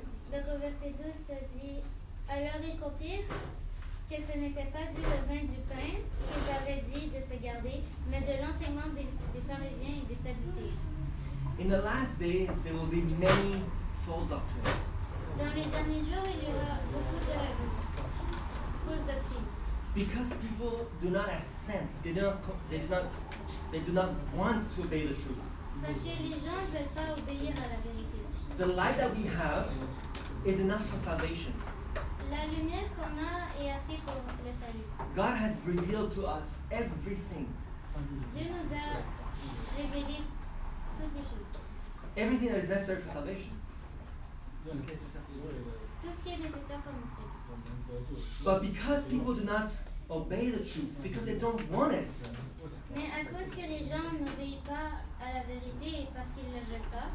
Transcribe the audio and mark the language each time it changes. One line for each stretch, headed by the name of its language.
French: Donc au verset 12, ça dit, alors ils comprirent que ce n'était pas du levain du pain qu'ils avaient dit de se garder, mais de l'enseignement des pharisiens et des sadducéens.
English: In the last days, there will be many false doctrines.
French: Dans les derniers jours, il y aura beaucoup de fausses doctrines.
English: Because people do not assent, they do not want to obey the truth.
French: Parce que les gens ne veulent pas obéir à la vérité.
English: The light that we have is enough for salvation.
French: La lumière qu'on a est assez pour le salut.
English: God has revealed to us everything.
French: Dieu nous a révélé toutes les choses.
English: Everything that is necessary for salvation.
French: Tout ce qui est nécessaire pour notre salut.
English: But because people do not obey the truth, because they don't want it,
French: Mais à cause que les gens n'obéissent pas à la vérité et parce qu'ils ne le veulent pas,